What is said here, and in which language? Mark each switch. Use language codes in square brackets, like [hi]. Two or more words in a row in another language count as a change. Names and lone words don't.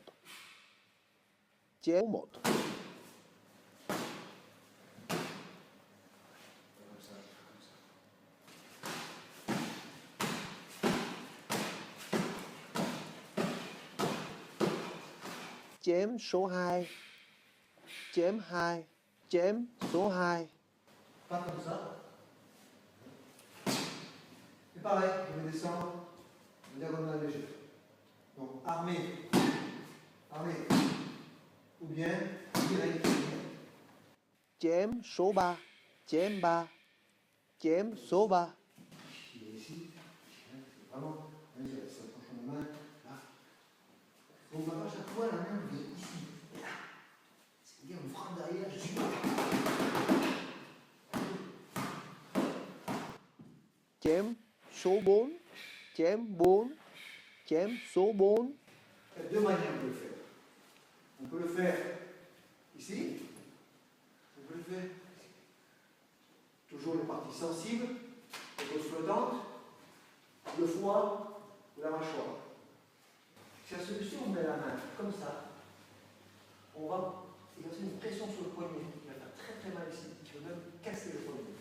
[vi] Chém 1. Chém số 2. Chém 2. Chém số 2. [fr] Pas comme ça. Et pareil, je vais descendre diagonale légère. Donc armé, armé, ou bien direct. [vi] Chém số 3. Chém 3. Chém số 3. [fr] Il est ici, vraiment, ça penche la main, là. Donc on va à chaque fois la main, vous êtes ici. C'est-à-dire, on frappe derrière, je suis là. [vi] Chém số 4. Chém 4. chém số 4. [fr] Il y a deux manières de le faire. On peut le faire ici, on peut le faire ici. Toujours les parties sensibles, les grosses flottantes, le foie ou la mâchoire. Si la solution, on met la main comme ça, on va exercer une pression sur le poignet qui va faire très très mal ici, qui va même casser le poignet.